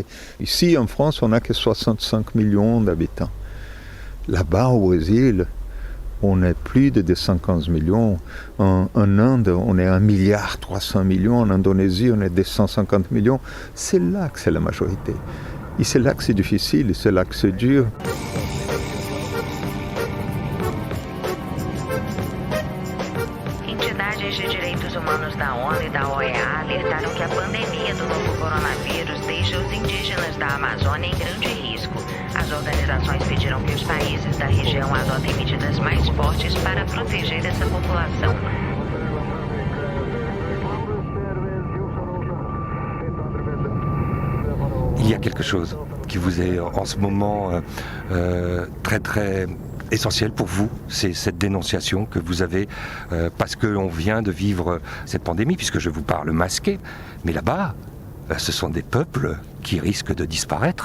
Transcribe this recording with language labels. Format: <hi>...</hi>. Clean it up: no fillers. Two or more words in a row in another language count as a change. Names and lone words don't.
<fr>Ici en France, on n'a que 65 millions d'habitants. Là-bas au Brésil, on est plus de 215 millions. En Inde, on est 1,3 milliard. En Indonésie, on est 250 millions. C'est là que c'est la majorité. Et c'est là que c'est difficile, c'est là que c'est dur.</fr> <pt>Entidades de direitos humanos da ONU e da OEA alertaram que a pandemia do novo coronavírus deixa os indígenas da Amazônia em grande risco. As organizações pediram que os países da região adotem medidas mais fortes para proteger essa população.</pt> <fr>Il y a quelque chose qui vous est en ce moment très très essentiel pour vous, c'est cette dénonciation que vous avez parce qu'on vient de vivre cette pandémie, puisque je vous parle masqué, mais là-bas, ce sont des peuples qui risquent de disparaître.</fr>